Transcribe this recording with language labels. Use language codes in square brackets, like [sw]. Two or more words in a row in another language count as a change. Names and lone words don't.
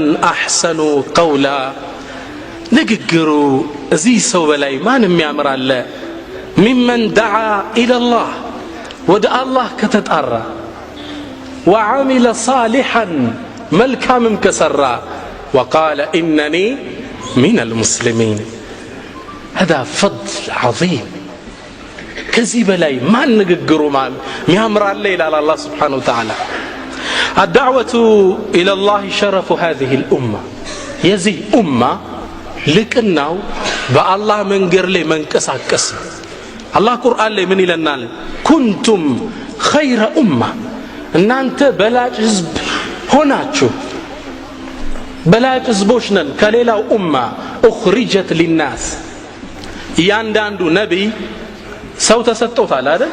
[ar] أحسن قولا፣ [am] ንግግሩ እዚህ ሰው በላይ ማንም ያምራለ። [ar] ممن دعا إلى الله፣ [am] ወደ አላህ ከተጣራ፣ [ar] وعمل صالحا፣ [am] መልካምም ከሰራ፣ [ar] وقال إنني من المسلمين። هذا فضل عظيم። [am] ከዚህ በላይ ማን ንግግሩ ሚያምራለ ይላል አላህ [ar] سبحانه وتعالى። الدعوة إلى الله شرف هذه الأمة، [am] የዚህ ኡማ ልቅናው በአላህ መንገድ ላይ መንቀሳቀስ። አላህ ቁርአን ላይ ምን ይለናል? [ar] كنتم خير أمة፣ [am] እናንተ በላጭ ህዝብ ሆናችሁ። በላጭ ህዝቦች ነን ከሌላው ኡማ። [ar] أخرجت للناس፣ [am] እያንዳንዱ ነቢይ ሰው ተሰጥቶታል አይደል?